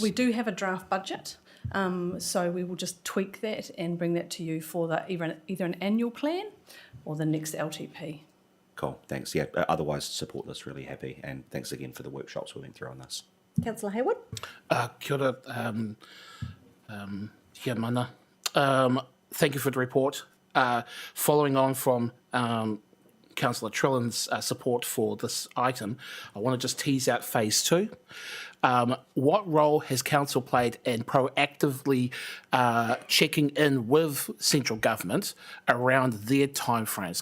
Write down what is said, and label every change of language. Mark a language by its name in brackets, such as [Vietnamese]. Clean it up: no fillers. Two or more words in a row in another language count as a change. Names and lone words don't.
[English] We do have a draft budget, so we will just tweak that and bring that to you for either an annual plan or the next LTP. Cool. Thanks. Yeah. Otherwise, support this. Really happy. And thanks again for the workshops we went through on this. Councillor Hayward. [Māori] Kia ora. Kia mana. [English] Thank you for the report. Following on from Councillor Trillin's support for this item, I want to just tease out phase 2. What role has council played in proactively checking in with central government around their timeframes?